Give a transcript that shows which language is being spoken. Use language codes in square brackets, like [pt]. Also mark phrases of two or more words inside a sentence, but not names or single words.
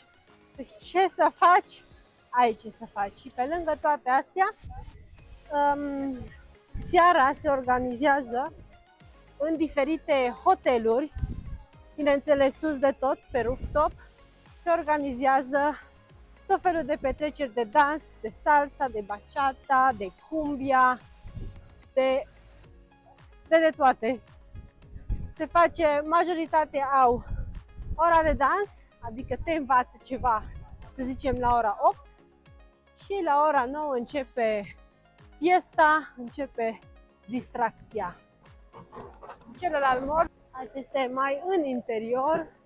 [ro] Deci ce să faci? Ai ce să faci. Și pe lângă toate astea, seara se organizează în diferite hoteluri, bineînțeles sus de tot, pe rooftop, se organizează tot felul de petreceri de dans, de salsa, de bachata, de cumbia, de toate. Se face, majoritatea au ora de dans, adică te învață ceva, să zicem la ora 8, și la ora 9 începe fiesta, începe distracția. Celălalt mall, acesta e mai în interior.